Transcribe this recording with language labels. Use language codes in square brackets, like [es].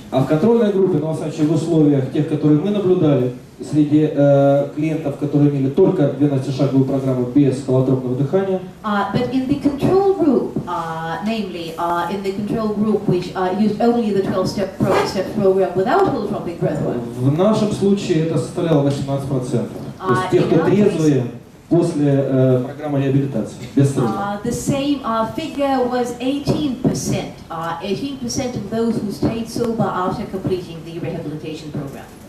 [ru] А в контрольной группе, ну, во всяком случае, в условиях тех, которые мы наблюдали, среди клиентов, которые имели только 12-шаговую программу без холотропного дыхания, [en] But in the control group, namely in the control group which used only the 12-step program without holotropic breathwork, [ru] в нашем случае это составляло 18%. То есть те, кто трезвые после программы реабилитации, без срыва. [en] the same figure was 18%. 18% of those who stayed sober after completing the rehabilitation program.